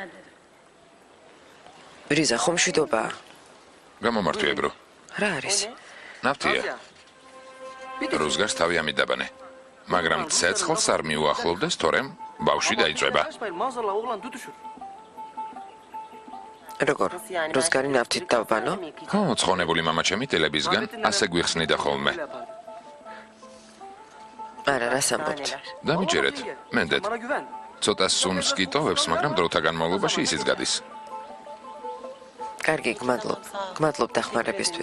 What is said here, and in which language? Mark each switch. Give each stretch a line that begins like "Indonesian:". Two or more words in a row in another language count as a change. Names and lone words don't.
Georgian: რიზა, ხომ მშვიდობაა? გამომართვიებრო. რა არის? ნავთია. რუსგარს თავი ამიდაბანე. მაგრამ ცეცხლს არ მიუახლოვდეს, თორემ ბავშვი დაიწვება.
Turkish: Kaçmayın maazallah oğlan tutuşur.
Georgian: როგორ? რუსგარი ნავთით დავბანო? ხო, ცხონებული მამაჩემი ტელებისგან ასე გვიხსნიდა ხოლმე. არა, რას ამბობთ? დამიჯერეთ, მენდეთ.
Turkish: Bana güven.
Georgian: ცოტა სუნს კი ტოვებს, მაგრამ დროთა განმავლობაში ისიც გადის. კარგი, გმადლობ დახმარებისთვის.